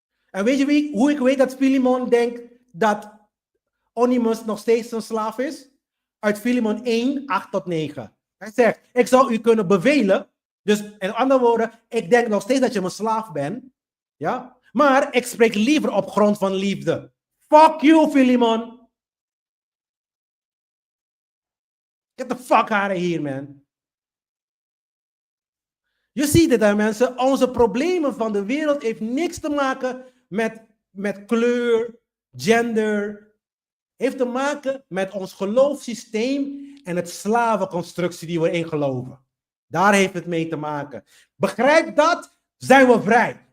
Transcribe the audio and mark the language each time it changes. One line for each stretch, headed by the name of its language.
Dutch: En weet je hoe ik weet dat Filemon denkt dat Onesimus nog steeds een slaaf is? Uit Filemon 1, 8 tot 9. Hij zegt, ik zou u kunnen bevelen. Dus in andere woorden, ik denk nog steeds dat je mijn slaaf bent. Ja? Maar ik spreek liever op grond van liefde.
English: Fuck you, Filemon. Get the fuck out of here, man.
Dutch: Je ziet het daar, mensen. Onze problemen van de wereld heeft niks te maken met kleur, gender. Heeft te maken met ons geloofssysteem en het slavenconstructie die we in geloven. Daar heeft het mee te maken. Begrijp dat, zijn we vrij.